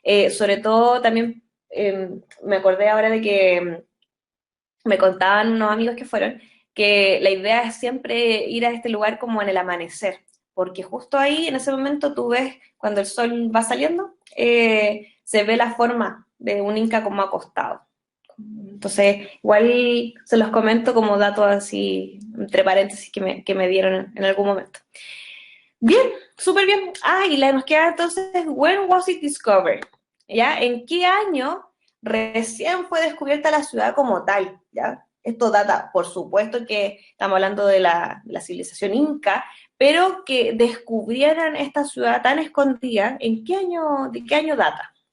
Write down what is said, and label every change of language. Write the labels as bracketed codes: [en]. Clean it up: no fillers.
[es] Sobre todo también me acordé ahora de que me contaban unos amigos que fueron, que la idea es siempre ir a este lugar como en el amanecer, porque justo ahí, en ese momento, tú ves, cuando el sol va saliendo, se ve la forma de un inca como acostado. Entonces, igual se los comento como datos así, entre paréntesis, que me dieron en algún momento. Bien, súper bien. Y nos queda entonces, [en] when was it discovered? [es] ¿Ya? ¿En qué año recién fue descubierta la ciudad como tal? ¿Ya? Esto data, por supuesto que estamos hablando de la civilización inca, pero que descubrieran esta ciudad tan escondida, ¿de qué año data?